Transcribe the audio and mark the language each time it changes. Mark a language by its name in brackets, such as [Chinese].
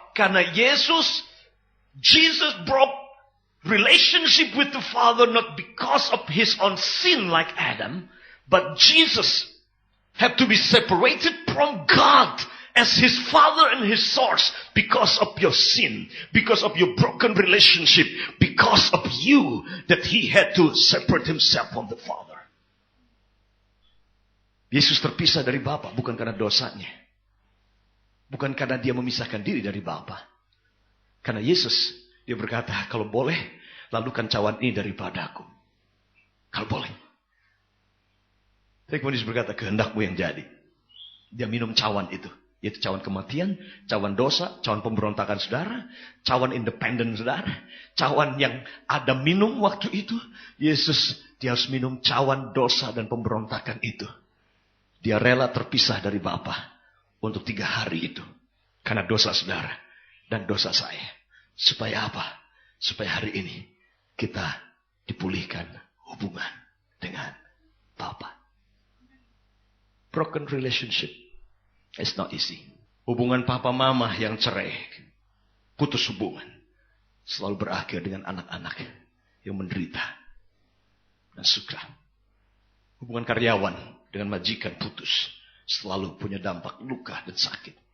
[English] Karena Jesus brought relationship with the Father not because of his own sin like Adam, but Jesus had to be separated from God as his Father and his source because of your sin, because of your broken relationship, because of you that he had to separate himself from the Father. [Indonesian] Yesus terpisah dari Bapa bukan karena dosanya. Bukan karena dia memisahkan diri dari Bapa. Karena Yesus, dia berkata, kalau boleh, lalukan cawan ini daripadaku. Kalau boleh. Tapi kemudian Yesus berkata, kehendakmu yang jadi. Dia minum cawan itu. Yaitu cawan kematian, cawan dosa, cawan pemberontakan saudara, cawan independen saudara, cawan yang Adam minum waktu itu. Yesus, dia harus minum cawan dosa dan pemberontakan itu. Dia rela terpisah dari Bapa untuk 3 hari itu. Karena dosa saudara dan dosa saya. Supaya apa? Supaya hari ini kita dipulihkan hubungan dengan Bapa. [English] Broken relationship is not easy. [Indonesian] Hubungan papa mama yang cerai, putus hubungan, selalu berakhir dengan anak-anak yang menderita dan suka. Hubungan karyawan dengan majikan putus, selalu punya dampak luka dan sakit.